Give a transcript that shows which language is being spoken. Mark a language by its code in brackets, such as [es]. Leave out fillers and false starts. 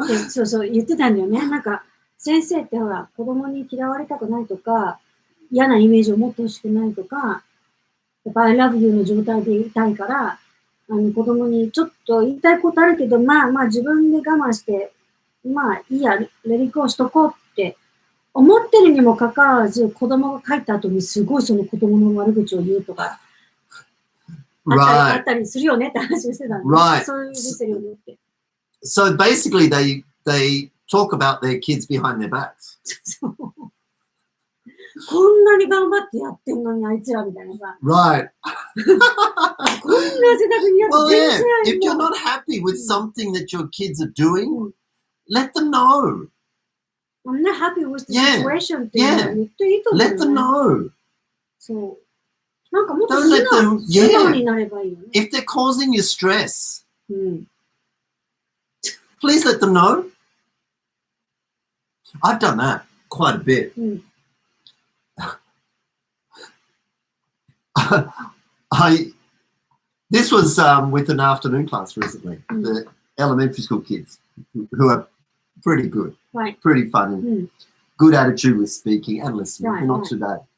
[ja] そうそう、言ってたんだよね。なんか、先生ってほら、子供に嫌われたくないとか、嫌なイメージを持ってほしくないとか、やっぱ [en] I love you [ja] の状態でいたいから、子供にちょっと言いたいことあるけど、まあ自分で我慢して、まあいいや、レリコーしとこうって思ってるにもかかわらず、子供が帰った後にすごいその子供の悪口を言うとか、あったりするよねって話をしてたんで、そういうですよねって。 [en] So basically they talk about their kids behind their backs. [ja] こんなに頑張ってやってんのにあいつらみたいなさ。 [en] Right. [ja] こんな汗だくにやって [en] Well, yeah. If you're not happy with something that your kids are doing, let them know. I'm not happy with the situation [ja] っていうのを言っていいと思う、ね。 [en] Let them know. [ja] そう。なんかもっと素直になればいいよね。 [en] If they're causing you stress, please let them know. I've done that quite a bit. This was with an afternoon class recently, the elementary school kids who are pretty good, pretty funny, good attitude with speaking and listening. They're not too bad.